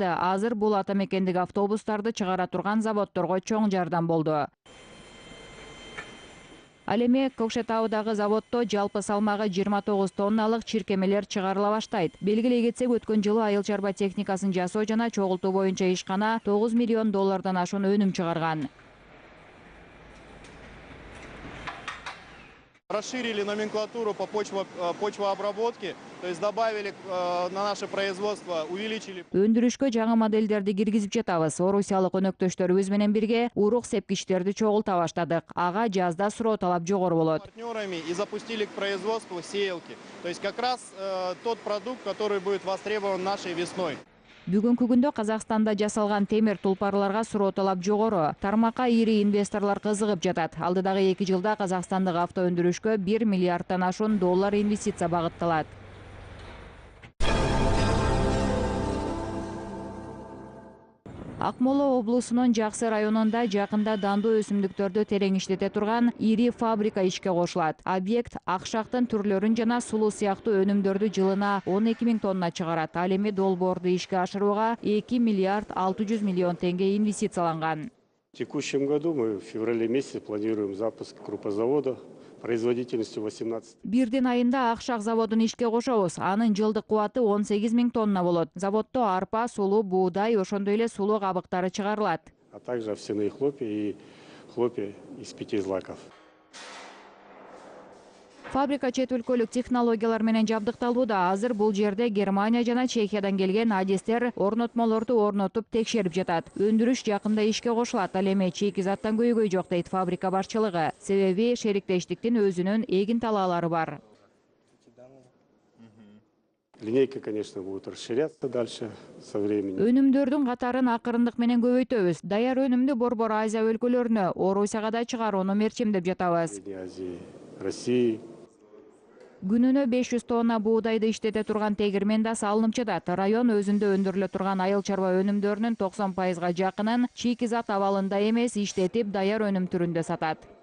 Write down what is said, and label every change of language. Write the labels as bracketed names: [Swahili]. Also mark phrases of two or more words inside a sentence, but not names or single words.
[Kyrgyz] Азыр бул атамекендик автобустарды чыгара турган заводдорго чоң жардам болду. Ал эми Кокшетаудагы заводдо жалпы салмагы 29 тонналык чиркемелер чыгарыла баштайт. Белгилей кетсек, өткөн жылы айыл чарба техникасын жасоо жана чогултуу боюнча ишкана $9 миллион ашуун өнүм чыгарган. [Russian] Расширили номенклатуру по почвообработке, то есть добавили на наше производство, увеличили. [Kyrgyz] Өндүрүшкө жаңы модельдерди киргизип жатабыз. Орусиялык өнөктөштөрүбүз менен бирге урук сепкичтерди чогулта баштадык. Ага жазда суроо талап жогору болот. [Russian] Партнерами и запустили к производству сеялки. То есть как раз тот продукт, который будет востребован нашей весной. [Kyrgyz] Бүгүнкү күндө Казакстанда жасалган темир тулпарларга суроо талап жогору. Тармакка ири инвесторлор кызыгып жатат. Алдыдагы 2 жылда Казакстандык авто өндүрүшкө $1 миллиарддан ашуун инвестиция багытталат. Акмола облусунун Жаксы районунда жакында дандуу өсүмдүктөрдү терең иштете турган ири фабрика ишке кошулат. Объект акшактын түрлөрүн жана сулуу сыяктуу өнүмдөрдү жылына 12 000 тонна чыгарат. Ал эми долбоорду ишке ашырууга $2 миллиард 600 миллион теңге инвестицияланган. [Russian] В текущем году мы в феврале месяце планируем запуск крупозавода производительностью 18. [Kyrgyz] Бирдин айында акшак заводун ишке кошобуз. Анын жылдык кубаты 18 000 тонна болот. Заводдо арпа, сулуу буудай, ошондой эле сулуу кабыктары чыгарылат. [Russian] А также овсяные хлопья и хлопья из 5 злаков. [Kyrgyz] Фабрика чет өлкөлүк технологиялар менен жабдыкталууда. Азыр бул жерде Германия жана Чехиядан келген адистер орнотмолорду орнотуп текшерип жатат. Өндүрүш жакында ишке кошулат. Ал эми чекизаттан көйгөй жок дейт фабрика башчылыгы. Себеби шериктештиктин өзүнүн эгин талаалары бар. [Russian] Линейка, конечно, будет расширяться дальше со временем. [Kyrgyz] Өнүмдөрдүн катарын акырындык менен көбөйтөбүз. Даяр өнүмдү Борбор Азия өлкөлөрүнө, Орусияга да чыгарууну мерчемдеп жатабыз. [Russian] Средней Азии, России. [Kyrgyz] Күнүнө 500 тонна буудайды иштете турган тегирмен да салынып жатат. Район өзүндө өндүрүлө турган айыл чарба өнүмдөрүнүн 90%га жакынын чийки-зат абалында эмес, иштетип даяр өнүм түрүндө сатат.